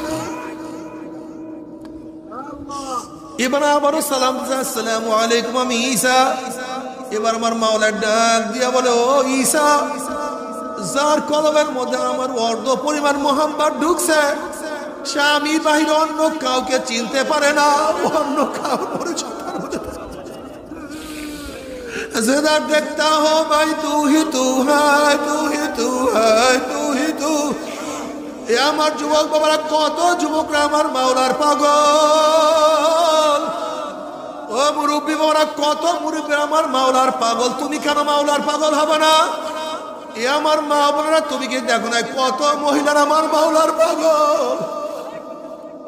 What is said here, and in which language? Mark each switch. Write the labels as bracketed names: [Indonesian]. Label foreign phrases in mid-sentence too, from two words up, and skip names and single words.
[Bangla] এবার আবারও সালাম দিছে, [Arabic] السلام عليكم [Bangla] আমি ঈসা। এবার আমার মাওলার ডাক দিয়া বলে, ও ঈসা, যার কলবের মধ্যে আমার অর্ধ পরিমাণ মোহাম্মত ঢুকছে সে আমি বাহিরে অন্য কাউকে চিনতে পারে না। অন্য কাউর পরিচয় [Hindi] जिधर देखता हो भाई तू ही तू है, तू ही तू है, तू ही तू। [Bangla] এ আমার যুবক বাবারা, কত যুবকরা আমার মাওলার পাগল। ও মুরব্বী বাবারা, কত মুরব্বী আমার মাওলার পাগল। তুমি কেন মাওলার পাগল হবে না? এ আমার মা বোনেরা, তুমি কি দেখো না কত মহিলার আমার মাওলার পাগল।